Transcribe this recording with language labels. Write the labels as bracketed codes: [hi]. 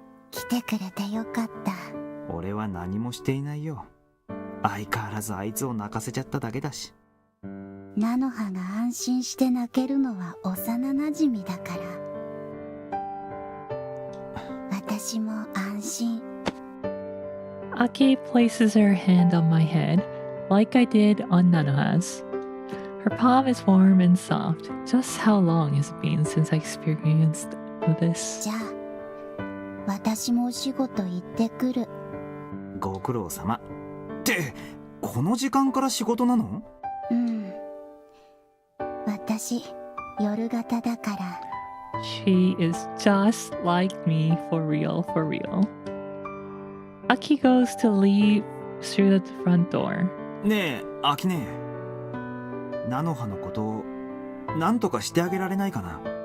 [ja] 来てくれてよかった。俺は何もしていないよ。相変わらずあいつを泣かせちゃっただけだし。ナノハが安心して泣けるのは幼なじみだから。私も安心。 [en] Aki places her hand on my head, like I did on Nanoha's. Her palm is warm and soft. Just how long has it been since I experienced this? [ja] じゃあ私もお仕事行ってくる。ご苦労様。ってこの時間から仕事なの？うん。私夜型だから。 [en] She is just like me, for real, for real. Aki goes to leave through the front door. [ja] ねえ、アキネ。ナノハのことを何とかしてあげられないかな。